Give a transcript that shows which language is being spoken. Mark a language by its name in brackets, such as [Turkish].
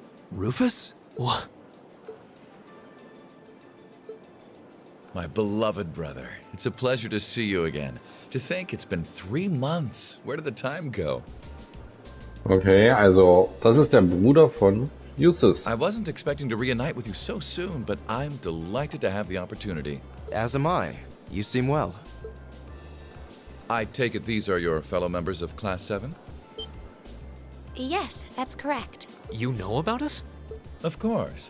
[English] Rufus? What? My beloved brother, it's a pleasure to see you again. To think it's been 3 months. Where did the time go? [German] Okay, also, das ist der Bruder von Justus. [English] I wasn't expecting to reunite with you so soon, but I'm delighted to have the opportunity. As am I. You seem well. I take it these are your fellow members of Class 7? Yes, that's correct. You know about us? Of course.